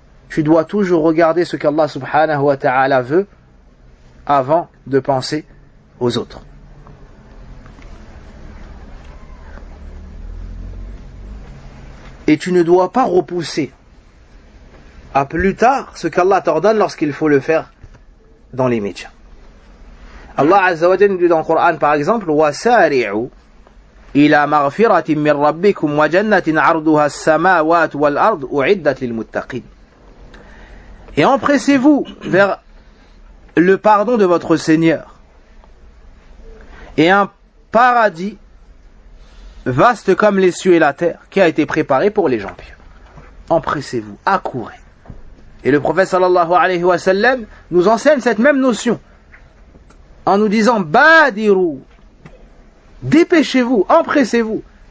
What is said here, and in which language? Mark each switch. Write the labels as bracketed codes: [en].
[fr] Tu dois toujours regarder ce qu'Allah subhanahu wa ta'ala veut avant de penser aux autres. Et tu ne dois pas repousser à plus tard ce qu'Allah t'ordonne lorsqu'il faut le faire dans les médias. Allah Azza wa Jalla dit dans le Coran par exemple, [ar] وَسَارِعُوا إِلَى مَغْفِرَةٍ مِّن رَبِّكُمْ وَجَنَّةٍ عَرْضُهَا السَّمَاوَاتُ وَالْأَرْضُ أُعِدَّتْ لِلْمُتَّقِينَ. [fr] Et empressez-vous vers le pardon de votre Seigneur et un paradis vaste comme les cieux et la terre, qui a été préparé pour les gens pieux. Empressez-vous, accourez. Et le prophète sallallahu alayhi wa sallam nous enseigne cette même notion en nous disant badiru, dépêchez-vous, empressez-vous.